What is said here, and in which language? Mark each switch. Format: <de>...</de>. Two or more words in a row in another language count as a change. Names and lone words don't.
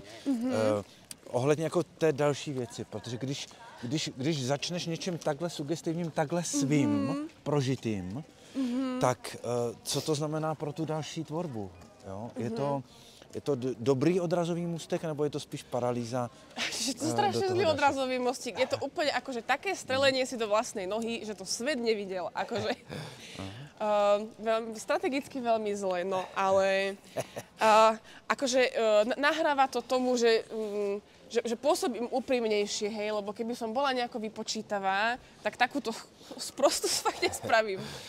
<cs>Ohledně jako té další věci, protože když začneš něčím takhle sugestivním, takhle svým prožitým, tak co to znamená pro tu další tvorbu? Jo? Je to dobrý odrazový můstek, nebo je to spíš paralýza?</cs> <sk>Je to strašne zlý odrazový mostík. Je to úplne akože také strelenie si do vlastnej nohy, že to svet nevidel. Akože, strategicky veľmi zle, no ale akože nahráva to tomu, že pôsobím úprimnejšie, hej, lebo keby som bola nejako vypočítavá, tak takúto sprostosť fakt nespravím.</sk>